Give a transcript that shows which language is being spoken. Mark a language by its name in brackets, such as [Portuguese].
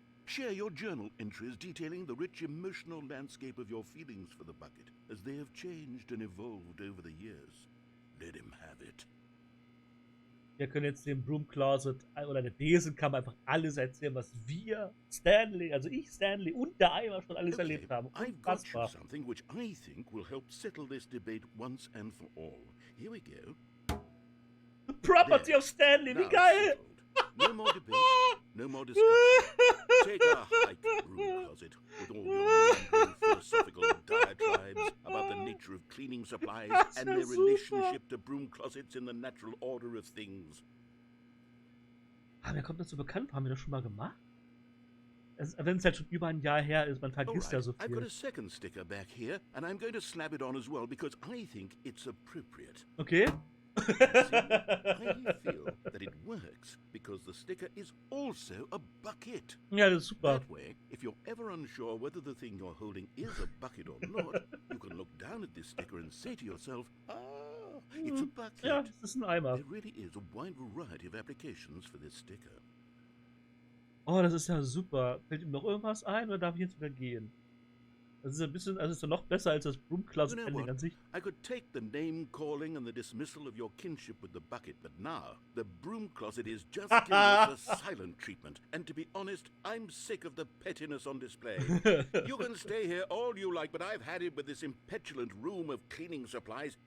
[English] Share your journal entries detailing the rich emotional landscape of your feelings for the bucket as they have changed and evolved over the years. Let him have it. [German] Wir können jetzt dem Broom Closet oder der Besenkammer einfach alles erzählen, was wir, Stanley, also ich, Stanley und der Eimer schon alles erlebt haben. [English] I've got you something which I think will help settle this debate once and for all. Here we go. The property of Stanley, [German] wie geil! [English] No more debate, no more discussion. Take a hike, broom closet, with all your wandering philosophical diatribes about the nature of cleaning supplies and their relationship to broom closets in the natural order of things. [German] Ah, mir kommt das so bekannt vor, haben wir das schon mal gemacht? Wenn es halt schon über ein Jahr her ist, man vergisst ja so viel. [English] I've got a second sticker back here, and I'm going to slap it on as well, because I think it's appropriate. Okay. See, I feel that it works because the sticker is also a bucket. [German] Ja, das ist super. [English] That way, if you're ever unsure whether the thing you're holding is a bucket or not, you can look down at this sticker and say to yourself, ah, it's a bucket. [German] Ja, das ist ein Eimer. [English] There really is a wide variety of applications for this sticker. [German] Oh, das ist ja super. Fällt ihm noch irgendwas ein oder darf ich jetzt wieder gehen? Das ist ein bisschen, also ist doch noch besser als das Broom Closet Ending an sich. [English] I could take the name calling and the dismissal of your kinship with the bucket, but now the broom closet is just giving us a silent treatment. And to be honest, I'm sick of the pettiness on display. You can stay here all you like, but I've had it with this impetulant room of cleaning supplies.